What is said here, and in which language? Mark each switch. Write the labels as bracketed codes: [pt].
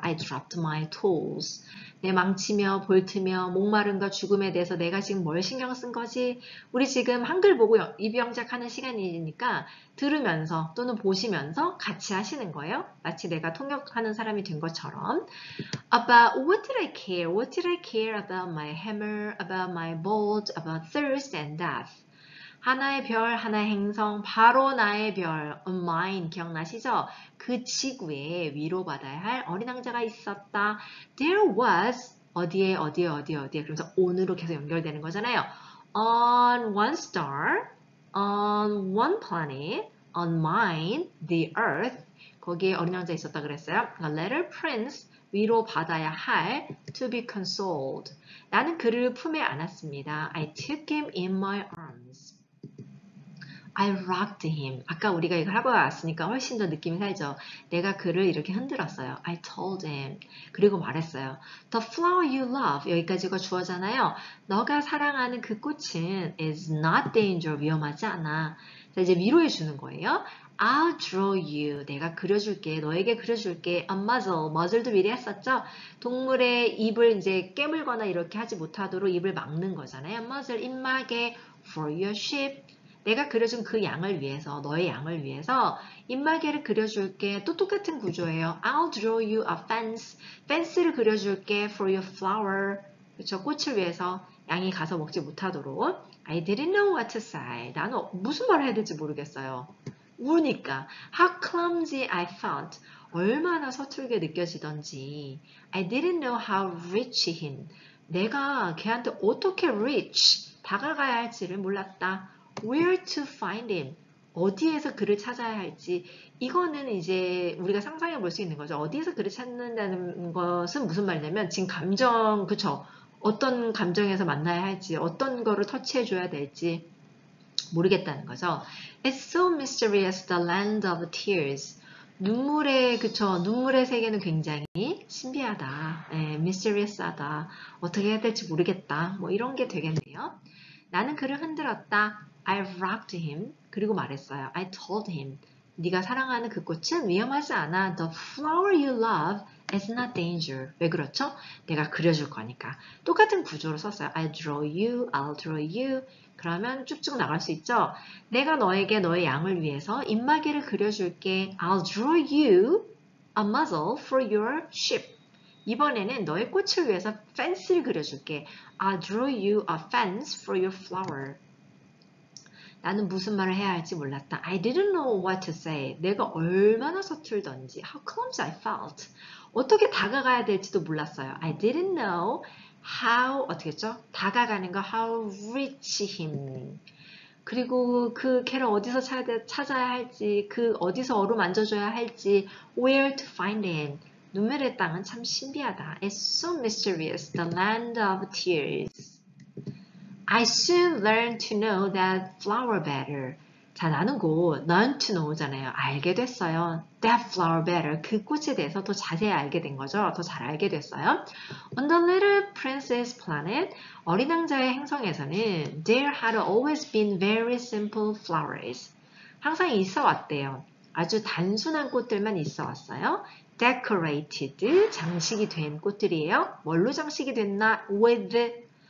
[en] I dropped my tools. [ko] 내 망치며 볼트며 목마름과 죽음에 대해서 내가 지금 뭘 신경 쓴 거지? 우리 지금 한글 보고 입영작하는 시간이니까 들으면서 또는 보시면서 같이 하시는 거예요. 마치 내가 통역하는 사람이 된 것처럼. [en] About what did I care? What did I care about my hammer, about my bolt, about thirst and death? [ko] 하나의 별, 하나의 행성, 바로 나의 별, [en] on mine, [ko] 기억나시죠? 그 지구에 위로받아야 할 어린 왕자가 있었다. [en] There was, [ko] 어디에, 그러면서 on으로 계속 연결되는 거잖아요. [en] On one star, on one planet, on mine, the earth, [ko] 거기에 어린 왕자 있었다 그랬어요. [en] A little prince, [ko] 위로받아야 할, [en] to be consoled. [ko] 나는 그를 품에 안았습니다. [en] I took him in my arms. I rocked him. [ko] 아까 우리가 이걸 하고 왔으니까 훨씬 더 느낌이 살죠. 내가 그를 이렇게 흔들었어요. [en] I told him. [ko] 그리고 말했어요. [en] The flower you love. [ko] 여기까지가 주어잖아요. 너가 사랑하는 그 꽃은 [en] is not danger. [ko] 위험하지 않아. 자, 이제 위로해 주는 거예요. [en] I'll draw you. [ko] 내가 그려줄게. 너에게 그려줄게. [en] A muzzle. [ko] muzzle도 미리 했었죠? 동물의 입을 이제 깨물거나 이렇게 하지 못하도록 입을 막는 거잖아요. [en] muzzle, 입마개. For your sheep. [ko] 내가 그려준 그 양을 위해서, 너의 양을 위해서 입마개를 그려줄게. 또 똑같은 구조예요. [en] I'll draw you a fence. [ko] fence를 그려줄게. [en] For your flower. [ko] 그렇죠? 꽃을 위해서 양이 가서 먹지 못하도록. [en] I didn't know what to say. [ko] 나는 무슨 말을 해야 될지 모르겠어요. 우니까. [en] How clumsy I felt. [ko] 얼마나 서툴게 느껴지던지. [en] I didn't know how reach him. [ko] 내가 걔한테 어떻게 reach, 다가가야 할지를 몰랐다. [en] Where to find him? [ko] 어디에서 그를 찾아야 할지. 이거는 이제 우리가 상상해 볼 수 있는 거죠. 어디에서 그를 찾는다는 것은 무슨 말이냐면 지금 감정, 그쵸? 어떤 감정에서 만나야 할지, 어떤 거를 터치해 줘야 될지 모르겠다는 거죠. [en] It's so mysterious, the land of tears. [ko] 눈물의 세계는 굉장히 신비하다, mysterious하다. 어떻게 해야 될지 모르겠다. 뭐 이런 게 되겠네요. 나는 그를 흔들었다. [en] I rocked him. [ko] 그리고 말했어요. [en] I told him. [ko] 네가 사랑하는 그 꽃은 위험하지 않아. [en] The flower you love is not danger. [ko] 왜 그렇죠? 내가 그려줄 거니까. 똑같은 구조로 썼어요. [en] I draw you, I'll draw you. [ko] 그러면 쭉쭉 나갈 수 있죠? 내가 너에게 너의 양을 위해서 입마개를 그려줄게. [en] I'll draw you a muzzle for your sheep. [ko] 이번에는 너의 꽃을 위해서 fence를 그려줄게. [en] I'll draw you a fence for your flower. [ko] 나는 무슨 말을 해야 할지 몰랐다. [en] I didn't know what to say. [ko] 내가 얼마나 서툴던지. [en] How clumsy I felt. [ko] 어떻게 다가가야 될지도 몰랐어요. [en] I didn't know how, [ko] 어떻게 했죠? 다가가는 거, [en] how reach him. [ko] 그리고 그 걔를 어디서 찾아야 할지, 그 어디서 어루만져줘야 할지, [en] where to find him. [ko] 눈물의 땅은 참 신비하다. [en] It's so mysterious, the land of tears. I soon learned to know that flower better. [ko] 자, 나는 곧 [en] learn to know [ko] 잖아요. 알게 됐어요. [en] That flower better. [ko] 그 꽃에 대해서 더 자세히 알게 된 거죠. 더 잘 알게 됐어요. [en] On the little princess planet, [ko] 어린 왕자의 행성에서는 [en] there had always been very simple flowers. [ko] 항상 있어 왔대요. 아주 단순한 꽃들만 있어 왔어요. Decorated, 장식이 된 꽃들이에요. 뭘로 장식이 됐나? With